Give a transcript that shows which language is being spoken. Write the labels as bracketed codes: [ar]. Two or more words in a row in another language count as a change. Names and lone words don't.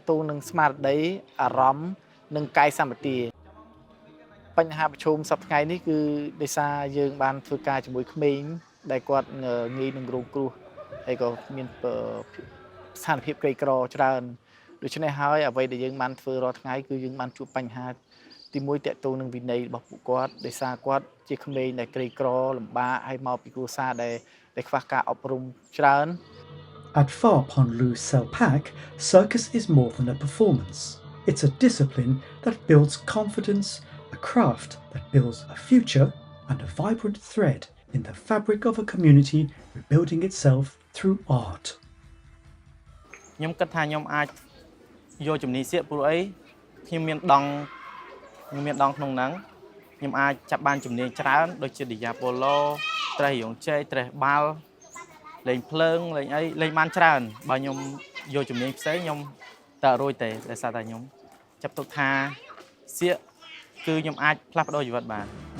[km] តងនឹងស្មារតីអារម្មណ៍និងកាយសម្បទាបញ្ហាប្រឈមសប្តាហ៍ថ្ងៃនេះគឺដោយសារយើងបានធ្វើការជាមួយក្មេងដែលគាត់ងាយនឹងរងគ្រោះហើយក៏មានស្ថានភាពក្រីក្រច្រើនដូច្នេះហើយអ្វីដែលយើងបានធ្វើរាល់ថ្ងៃគឺយើងបានជួបបញ្ហាទី1តកតងនឹងវិន័យរបស់ពួកគាត់ដោយសារគាត់ជាក្មេងដែលក្រីក្រលំបាកហើយមកពីគ្រួសារដែលខ្វះការអប់រំច្រើន [en] At Phar Phunlub Selpak, circus is more than a performance. It's a discipline that builds confidence, a craft that builds a future, and a vibrant thread in the fabric of a community rebuilding itself through art. [km] ខ្ញុំគិតថាខ្ញុំអាចយកជំនាញសៀកព្រោះអីខ្ញុំមានដង់ក្នុងហ្នឹងខ្ញុំអាចចាប់បានជំនាញច្រើនដូចជាឌីយ៉ាប៉ូឡូត្រេះរងជ័យត្រេះបាល់លេងភ្លើងលេងអីលេងបានច្រើនបើខ្ញុំយកជំនាញផ្សេងខ្ញុំតែរួចទេដោយសារតែខ្ញុំចាប់ទុកថាសៀកគឺខ្ញុំអាចផ្លាស់ប្ដូរជីវិតបាន